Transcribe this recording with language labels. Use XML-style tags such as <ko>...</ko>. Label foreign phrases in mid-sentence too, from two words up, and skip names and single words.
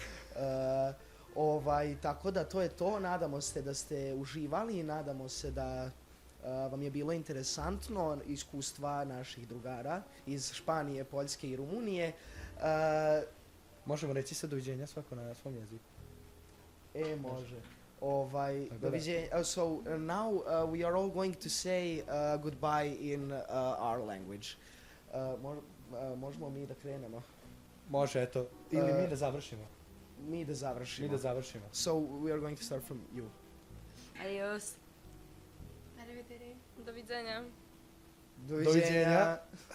<sr>Tako da to je to, nadamo se da ste uživali, nadamo se da vam je bilo interesantno iskustva naših drugara iz Španije, Poljske i Rumunije. Možemo reći sad doviđenja svako na svom jeziku. Može.</sr> <en>So now we are all going to say goodbye in our language.</en> <sr>Možemo mi da krenemo? Može, eto. Ili mi da završimo. Mi da završimo.</sr> <en>So we are going to start from you.</en> <es>Adios.</es> <it>Arrivederci.</it> <sr>Doviđenja. Doviđenja.</sr>